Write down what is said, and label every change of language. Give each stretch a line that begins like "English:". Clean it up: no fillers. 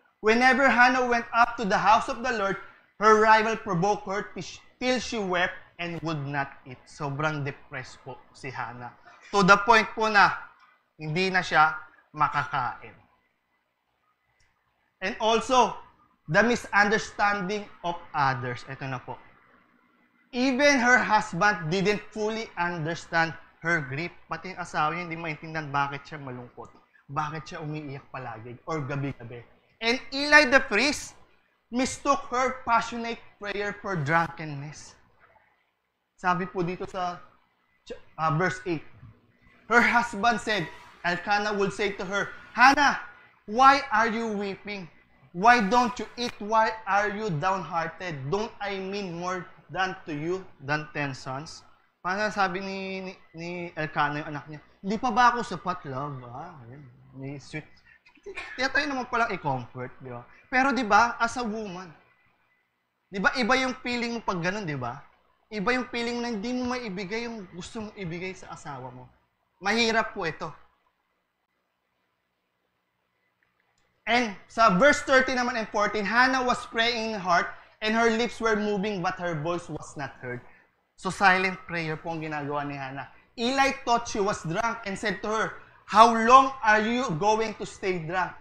English: Whenever Hannah went up to the house of the Lord, her rival provoked her till she wept and would not eat.
Filipino: Sobrang depressed po si Hannah.
English: To the point
Filipino: po na hindi na siya makakain.
English: And also, the misunderstanding of others.
Filipino: Ito na po.
English: Even her husband didn't fully understand her grief.
Filipino: Pati yung asawa niya hindi maintindihan bakit siya malungkot. Bakit siya umiiyak palagi or gabi-gabi.
English: And Eli the priest mistook her passionate prayer for drunkenness.
Filipino: Sabi po dito sa
English: verse 8. Her husband said, Elkanah would say to her, Hannah, why are you weeping? Why don't you eat? Why are you downhearted? Don't I mean more than to you than 10 sons?
Filipino: Paano sabi ni Elkanah yung anak niya, hindi pa ba ako sapat, love? May sweet. Kaya tayo naman palang i-comfort, di ba? Pero di ba,
English: as a woman,
Filipino: di ba, iba yung feeling mo pag ganun, di ba? Iba yung feeling na hindi mo maibigay yung gusto mong ibigay sa asawa mo. Mahirap po ito.
English: And sa verse 30 naman and 14, Hannah was praying in her heart and her lips were moving but her voice was not heard. So silent prayer
Filipino: po ang ginagawa ni Hannah.
English: Eli thought she was drunk and said to her, how long are you going to stay drunk?